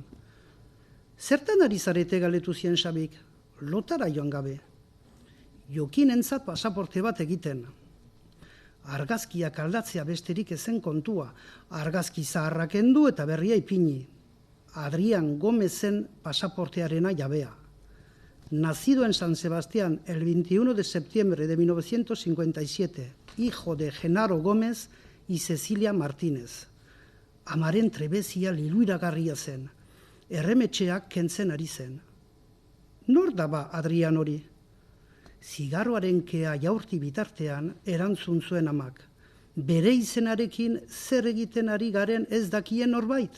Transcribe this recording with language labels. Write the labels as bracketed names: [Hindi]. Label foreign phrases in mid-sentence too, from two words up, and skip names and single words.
[Basque] Zertan ari zarete galdetu zien Xabik, lotara joan gabe. Jokinentzat pasaporte bat egiten. Argazkiak aldatzea besterik ezen kontua, argazki zaharrak kendu eta berria ipini. Adrián Gómezen pasaportearena jabea. [Spanish] Nacido en San Sebastián el 21 de septiembre de 1957, hijo de Genaro Gómez y Cecilia Martínez. [Basque] Amaren trebezia liluiragarria zen, erremetxeak kentzen ari zen. Nor da ba Adrián hori? Zigarroaren kea jaurti bitartean erantzun zuen amak. Bere izenarekin zer egiten ari garen ez dakien norbait?